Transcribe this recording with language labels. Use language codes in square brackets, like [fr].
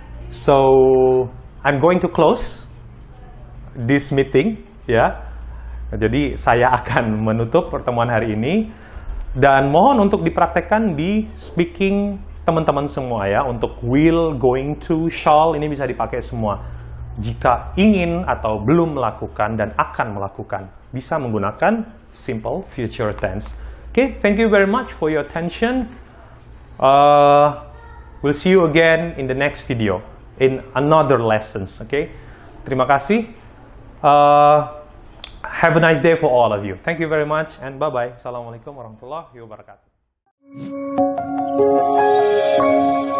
[en] So, I'm going to close this meeting, ya. [id] Jadi, saya akan menutup pertemuan hari ini. Dan mohon untuk dipraktekkan di speaking teman-teman semua ya. Untuk will, going to, shall, ini bisa dipakai semua. Jika ingin atau belum melakukan dan akan melakukan, bisa menggunakan simple future tense. [en] Okay, thank you very much for your attention. We'll see you again in the next video, in another lessons. [id] Okay, terima kasih. [en] Have a nice day for all of you. Thank you very much and bye-bye. [ar] Assalamualaikum warahmatullahi wabarakatuh.